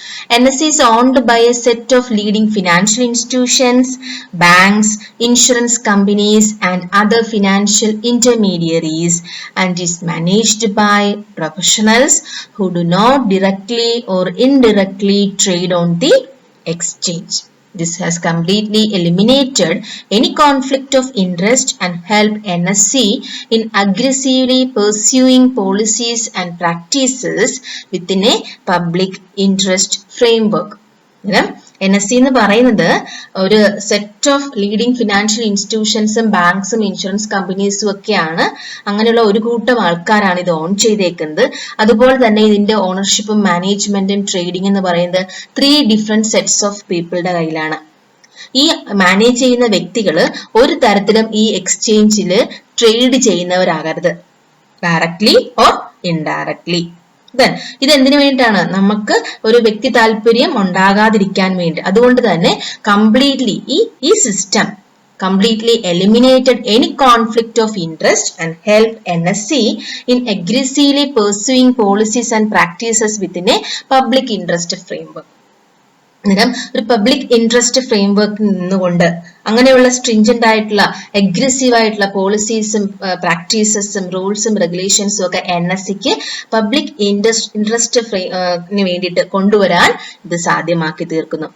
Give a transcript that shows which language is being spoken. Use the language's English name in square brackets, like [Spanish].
[English] NSE is owned by a set of leading financial institutions, banks, insurance companies and other financial intermediaries and is managed by professionals who do not directly or indirectly trade on the exchange. This has completely eliminated any conflict of interest and helped NSE in aggressively pursuing policies and practices within a public interest framework. [Malayalam] NSE എന്ന് പറയുന്നത് ഒരു [English] set of leading financial ഇൻസ്റ്റിറ്റ്യൂഷൻസും [Malayalam] ബാങ്ക്സും insurance കമ്പനീസും ഒക്കെയാണ്. അങ്ങനെയുള്ള ഒരു കൂട്ടം ആൾക്കാരാണ് ഇത് on ചെയ്തേക്കുന്നത്. അതുപോലെ തന്നെ ഇതിന്റെ ഓണർഷിപ്പും മാനേജ്മെന്റും ട്രേഡിംഗ് എന്ന് പറയുന്നത് 3 [English] different sets of പീപ്പിളുടെ [Malayalam] കയ്യിലാണ്. ഈ മാനേജ് ചെയ്യുന്ന വ്യക്തികൾ ഒരു തരത്തിലും ഈ എക്സ്ചേഞ്ചിൽ ട്രേഡ് ചെയ്യുന്നവരാകരുത്, [English] Directly or indirectly. [Malayalam] ഇത് എന്തിനു വേണ്ടിയിട്ടാണ്? നമുക്ക് ഒരു വ്യക്തി താല്പര്യം ഉണ്ടാകാതിരിക്കാൻ വേണ്ടി. അതുകൊണ്ട് തന്നെ കംപ്ലീറ്റ്ലി ഈ system [English] completely eliminated any conflict of interest and helped NSE in aggressively pursuing policies and practices within a public interest framework. [Malayalam] ഒരു പബ്ലിക് ഇൻട്രസ്റ്റ് ഫ്രെയിംവർക്ക് നിന്നുകൊണ്ട് അങ്ങനെയുള്ള സ്ട്രിഞ്ചന്റ് ആയിട്ടുള്ള അഗ്രസീവ് ആയിട്ടുള്ള പോളിസീസും പ്രാക്ടീസസും റൂൾസും റെഗുലേഷൻസും ഒക്കെ NSEക്ക് പബ്ലിക് ഇൻട്രസ്റ്റ് വേണ്ടിയിട്ട് കൊണ്ടുവരാൻ ഇത് സാധ്യമാക്കി തീർക്കുന്നു.